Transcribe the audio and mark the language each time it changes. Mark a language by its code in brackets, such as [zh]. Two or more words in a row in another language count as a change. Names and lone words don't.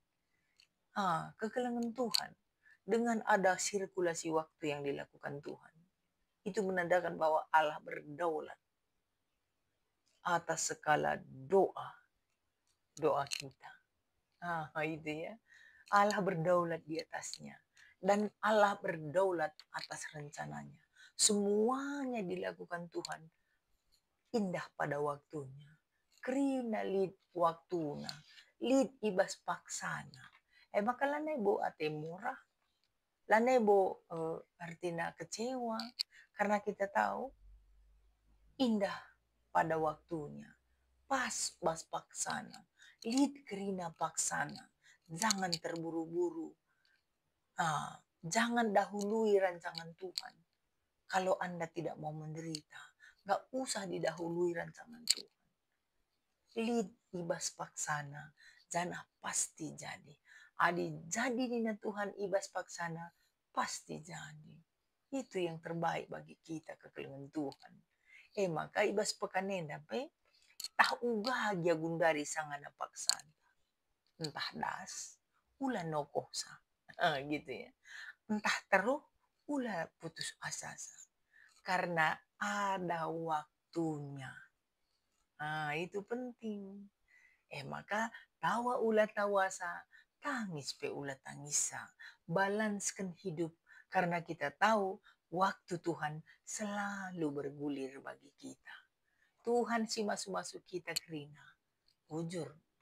[btx] Kekelengan Tuhan [id] dengan ada sirkulasi waktu yang dilakukan Tuhan, itu menandakan bahwa Allah berdaulat atas segala doa kita. Itu ya. Allah berdaulat di atasnya. Dan Allah berdaulat atas rencananya. Semuanya dilakukan Tuhan indah pada waktunya. [btx] Krina lid waktuna, lid ibas paksana. Maka lanai bo ate murah, lanai bo [id] artinya kecewa, karena kita tahu indah pada waktunya. [btx] Pas bas paksana, lid krina paksana. [id] Jangan terburu-buru. Jangan dahului rancangan Tuhan. Kalau Anda tidak mau menderita, gak usah didahului rancangan Tuhan. [btx] Lid ibas paksana, jana pasti jadi. Adi jadi dina Tuhan ibas paksana, pasti jadi. [id] Itu yang terbaik bagi kita, [btx] kekelengan Tuhan. Maka ibas pekanenda tah uga dia gundari sangana paksana. Entah das, ulah nokosa. [id] Gitu ya. [btx] Entah terus, ulah putus asa. [id] Karena ada waktunya. Itu penting. [btx] Maka tawa ulah tawasa, tangis pe ulah tangisa. [id] Balanskan hidup, karena kita tahu waktu Tuhan selalu bergulir bagi kita. [btx] Tuhan si masuk-masuk kita kerina. [id] Jujur,